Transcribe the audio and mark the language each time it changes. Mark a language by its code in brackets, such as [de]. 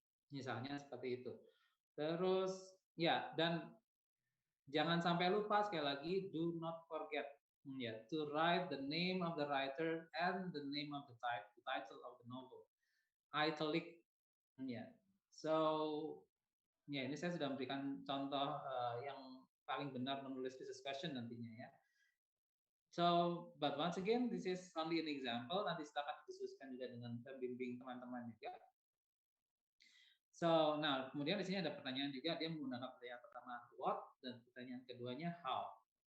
[id] Misalnya seperti itu. Terus ya, dan jangan sampai lupa sekali lagi, [en] do not forget to write the name of the writer and the name of the title of the novel. Italic. [id] So ini saya sudah memberikan contoh yang paling benar menulis research question nantinya ya. [en] So, but once again, this is only an example. [id] Nanti silakan didiskusikan juga dengan pembimbing teman-teman juga. So, nah kemudian di sini ada pertanyaan juga, dia menggunakan pertanyaan pertama what dan pertanyaan keduanya how.